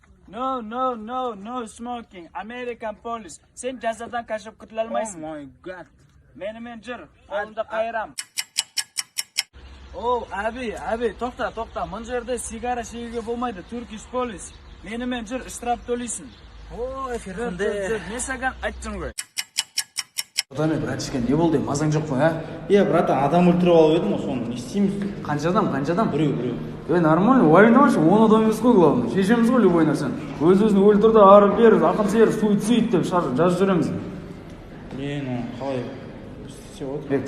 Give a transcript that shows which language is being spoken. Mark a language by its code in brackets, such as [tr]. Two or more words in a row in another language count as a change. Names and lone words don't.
[en] No smoking. American police. [uz] Sen jazodan qachib qutula olmaysan. [en] Oh my god. [uz] Meni jir, qo'limda qayiram. Oh, abi, to'xta. Mana yerda sigara chekiga bo'lmaydi. [en] Turkish police. [uz] Meni jir, ishtirok to'laysan. Ой, Ферханде. Men senga aytdim-ku. [kk] Отаме, братишка, не болды? Мазаң жоқ қой, а? Брат, адам өлтіріп алып едім ғой, соны не істейміз? Қанша адам? Біреу. Нормально, уайымдамашы, 10 адам емес қой, главное. Шешеміз ғой любой нәрсені. Өз-өзін өлтірді, ары бер, ақын сер, суицид деп жазып жүреміз. Ну, қалай істеп отыр?